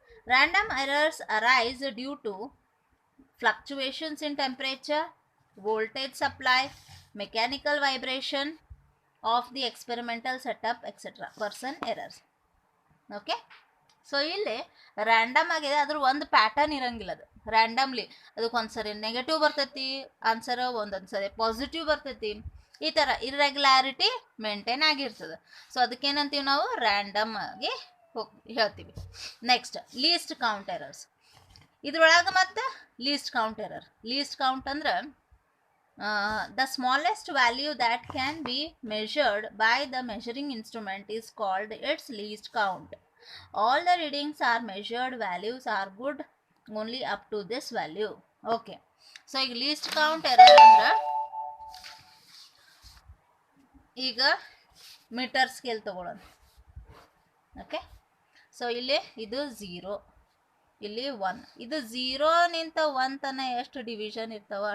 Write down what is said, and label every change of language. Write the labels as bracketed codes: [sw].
[en] Random errors arise due to fluctuations in temperature, voltage supply, mechanical vibration of the experimental setup, etc. Person errors. [kn] Okay, so ಇಲ್ಲಿ random ಆಗಿದೆ, ಅದ್ರ ಒಂದು pattern ಇರಂಗಿಲ್ಲ. ಅದು randomly ಅದಕ್ಕೊಂದ್ಸರಿ negative ಬರ್ತೈತಿ answer, ಒಂದೊಂದು ಸರಿ ಪಾಸಿಟಿವ್ ಬರ್ತೈತಿ. ಈ ಥರ ಇರ್ರೆಗ್ಯುಲಾರಿಟಿ ಮೇಂಟೈನ್ ಆಗಿರ್ತದೆ. ಸೊ ಅದಕ್ಕೇನಂತೀವಿ ನಾವು ರ್ಯಾಂಡಮ್ ಆಗಿ ಹೇಳ್ತೀವಿ. Next, least count errors. ಇದ್ರೊಳಗೆ ಮತ್ತೆ least count error. [en] least count [kn] ಅಂದ್ರೆ [en] The smallest value that can be measured by the measuring instrument is called it's least count. All the readings are measured values are good only up to this value. [kn] Okay, so ಈಗ least count error ಅಂದ್ರೆ ಈಗ metre scale ತಗೊಳ್ಳೋಣ. Okay, so ಇಲ್ಲಿ ಇದು 0, ಇಲ್ಲಿ 1. ಇದು 0 ನಿಂತ 1 ತನ ಎಷ್ಟು ಡಿವಿಷನ್ ಇರ್ತಾವ?